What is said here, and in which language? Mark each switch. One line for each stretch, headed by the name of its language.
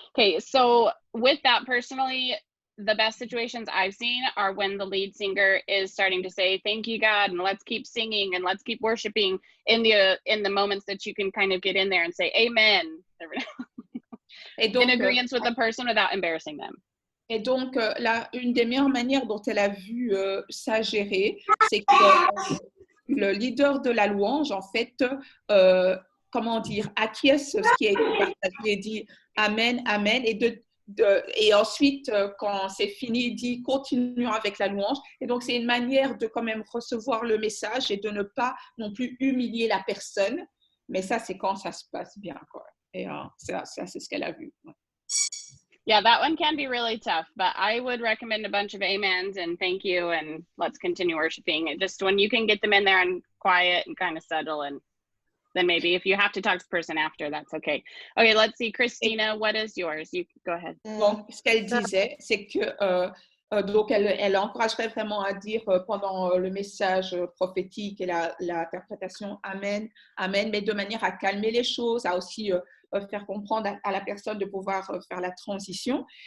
English: Okay, so with that, personally, the best situations I've seen are when the lead singer is starting to say, thank you, God, and let's keep singing and let's keep worshiping in the moments that you can kind of get in there and say, amen.
French: Et donc,
English: in agreement with the person without embarrassing them.
French: Et donc, une des meilleures manières dont elle a vu ça gérer, c'est que le leader de la louange, en fait, comment dire, acquiesce ce qui a été partagé, dit Amen, Amen, et ensuite, quand c'est fini, dit continuons avec la louange. Et donc, c'est une manière de quand même recevoir le message et de ne pas non plus humilier la personne. Mais ça, c'est quand ça se passe bien, quoi. Et ça, c'est ce qu'elle a vu. Ouais.
English: Yeah, that one can be really tough, but I would recommend a bunch of amens and thank you and let's continue worshiping. It just when you can get them in there and quiet and kind of settle, and then maybe if you have to talk to the person after, that's okay. Okay, let's see. Christina, what is yours? You go ahead.
French: Donc, ce qu'elle disait, c'est que donc elle encouragerait vraiment à dire pendant le message prophétique et l'interprétation Amen, Amen, mais de manière à calmer les choses, à aussi faire comprendre à la personne de pouvoir faire la transition.